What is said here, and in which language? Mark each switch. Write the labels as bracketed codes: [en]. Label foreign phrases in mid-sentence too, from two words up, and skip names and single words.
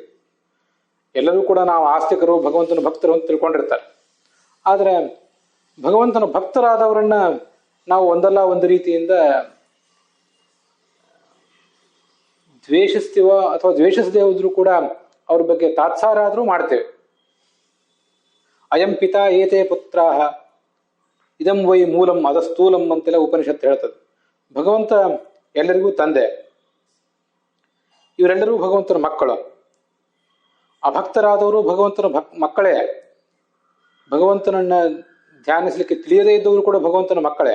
[kn] ಎಲ್ಲರೂ ಕೂಡ ನಾವು ಆಸ್ತಿಕರು, ಭಗವಂತನ ಭಕ್ತರು ಅಂತ ತಿಳ್ಕೊಂಡಿರ್ತಾರೆ. ಆದರೆ ಭಗವಂತನ ಭಕ್ತರಾದವರನ್ನ ನಾವು ಒಂದಲ್ಲ ಒಂದು ರೀತಿಯಿಂದ ದ್ವೇಷಿಸ್ತೀವೋ ಅಥವಾ ದ್ವೇಷಿಸದೇ ಹೋದ್ರೂ ಕೂಡ ಅವ್ರ ಬಗ್ಗೆ ತಾತ್ಸಾರ ಆದ್ರೂ ಮಾಡ್ತೇವೆ. [sa] ಅಯಂ ಪಿತಾ ಏತೇ ಪುತ್ರಾಹ ಇದಂ ವೈ ಮೂಲಂ ಅದಸ್ಥೂಲಂ [kn] ಅಂತೆಲ್ಲ ಉಪನಿಷತ್ತು ಹೇಳ್ತದೆ. ಭಗವಂತ ಎಲ್ಲರಿಗೂ ತಂದೆ, ಇವರೆಲ್ಲರೂ ಭಗವಂತನ ಮಕ್ಕಳು. ಅಭಕ್ತರಾದವರು ಭಗವಂತನ ಮಕ್ಕಳೇ. ಭಗವಂತನನ್ನ ಧ್ಯಾನಿಸಲಿಕ್ಕೆ ತಿಳಿಯದೇ ಇದ್ದವರು ಕೂಡ ಭಗವಂತನ ಮಕ್ಕಳೇ.